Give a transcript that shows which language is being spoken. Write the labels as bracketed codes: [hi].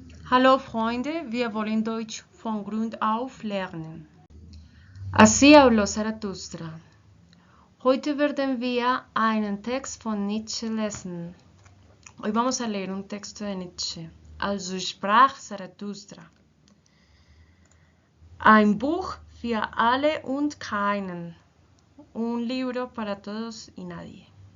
[de] Hallo Freunde, wir wollen Deutsch von Grund auf lernen. [es] Así habló Zarathustra. [de] Heute werden wir einen Text von Nietzsche lesen. [es] Hoy vamos a leer un texto de Nietzsche. [de] Also sprach Zarathustra. Ein Buch für alle und keinen. [es] Un libro para todos y nadie.